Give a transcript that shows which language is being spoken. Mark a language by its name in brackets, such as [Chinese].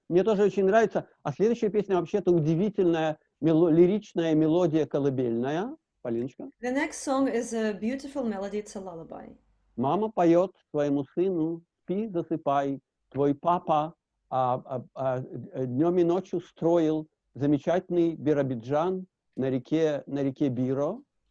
[Russian] Мне тоже очень нравится. А следующая песня вообще-то удивительная, лиричная мелодия колыбельная. Полиночка. [English] The next song is a beautiful melody. It's a lullaby. [Russian] Мама поет своему сыну: спи, засыпай. Твой папа днем и ночью строил замечательный Биробиджан на реке Биро.